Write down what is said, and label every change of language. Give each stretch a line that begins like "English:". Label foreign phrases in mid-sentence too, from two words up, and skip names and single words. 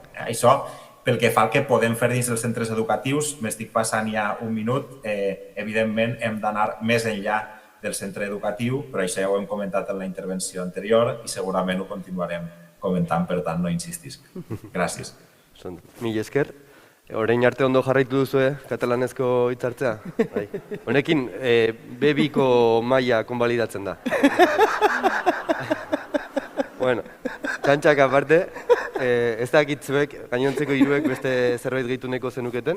Catalan: Això, pel que fa al que podem fer dins dels centres educatius, m'estic passant ja un minut, evidentment hem d'anar més enllà del centre educatiu, però això ja ho hem comentat en la intervenció anterior i segurament ho continuarem comentant, per tant no insistisc. Gràcies.
Basque: Mila esker. Orain arte ondo jarraitu duzue katalanezko hitzartzea? Honekin, B2ko maila konbalidatzen da. Bueno, txantxak aparte, ez dakit zuek, gainontzeko hiruek beste zerbait gehitu neko zenuketen.